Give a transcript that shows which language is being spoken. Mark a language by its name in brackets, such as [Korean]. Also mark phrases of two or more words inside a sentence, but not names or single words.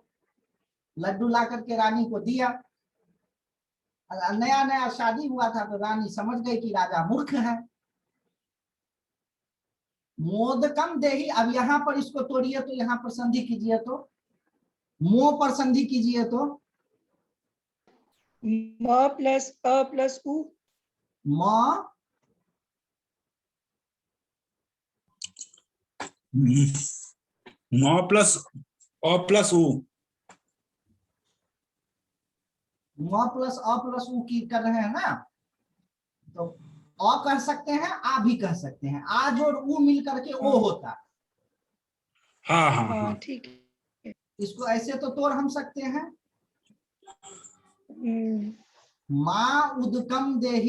[Hindi] लड्डू ला करके रानी को दिया। नया नया शादी हुआ था तो रानी समझ गई कि राजा मूर्ख है। [Sanskrit] मोदकम देही, [Hindi] अब यहाँ पर इसको तोड़िए तो यहाँ पर संधि कीजिए, तो मो पर संधि कीजिए तो म प्लस अ प्लस उ। म म प्लस अ प्लस उ। म प्लस अ प्लस उ की कर रहे हैं ना, तो अ कह सकते हैं, आ भी कह सकते हैं, आज और उ मिल करके ओ होता है। हाँ हाँ हाँ हाँ। ठीक है। इसको ऐसे तो तोड़ हम सकते हैं, हम्म, [Sanskrit] माँ उदकम देही।